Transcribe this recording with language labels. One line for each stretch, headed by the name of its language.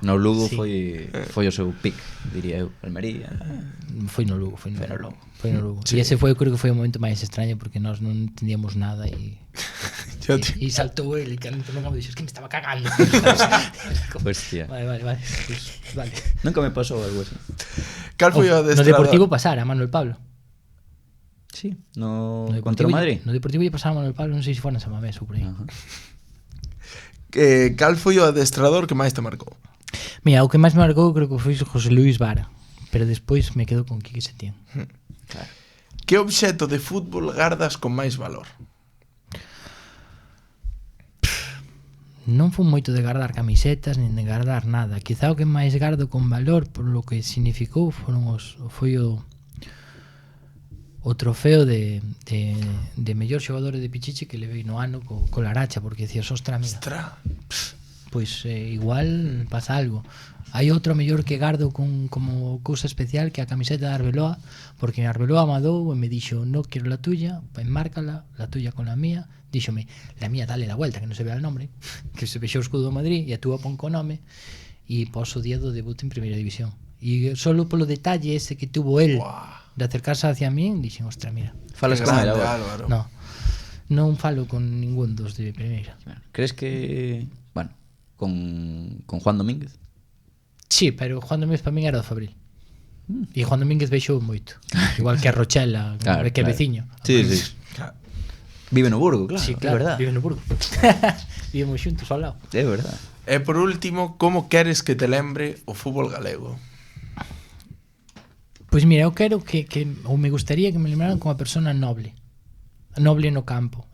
Galician: No Lugo foi o seu pick, diría eu. Almería. Foi no Lugo. E ese foi, eu creo que foi o momento máis extraño porque nós non entendíamos nada e saltou ele que entrou no campo e dixo: que me estaba cagando. Hostia. Vale. Pues, vale. Nunca me pasou algo así. Cal foi o No adestrador? Deportivo pasara a Manuel Pablo. Sí, no contra Deportivo o Madrid. No Deportivo lle pasara a Manuel Pablo, non sei se foi na Samamés ou por aí. Cal foi o adestrador que máis te marcou? Mira, o que máis me marcou creo que foi José Luis Vara, pero despois me quedo con Quique Setién. Claro. Que obxeto de fútbol gardas con máis valor? Non foi moito de guardar camisetas nin de guardar nada. Quizá o que máis gardo con valor por lo que significou foi o trofeo de mellor xogador de Pichichi que levei no ano co Laracha, porque dicías: ostra, mira, pois igual pasa algo. Hai outro mellor que gardo como cousa especial, que a camiseta de Arbeloa, porque Arbeloa mandou e me dixo:
Spanish: no quiero la tuya, enmárcala, la tuya con la mía.
Galician: Díxome:
Spanish: la mía dale la vuelta,
Galician: que non se vea el nombre, que se vexo o escudo do Madrid, e a túa pon co nome, e pos o día do debut en Primeira División. E solo polo detalle ese que
Spanish: tuvo él de acercarse hacia mí,
Galician: dixen: ostra, mira. Falas con él agora? Álvaro. No, non falo con ningún dos de Primeira.
Spanish: Crees que, bueno, con Juan Domínguez?
Galician: Sí, pero Juan Domínguez para min era do Fabril. E Juan Domínguez vexou moito. Igual que a Rochela, que é veciño. Sí. Claro. Vive no Burgo, claro. Sí, claro, é verdad. vive no Burgo. Vivemos xuntos ao lado. É verdad. E por último, como queres que te lembre o fútbol galego? Pois mira, eu quero que ou me gustaría que me lembraran como a persona noble no campo.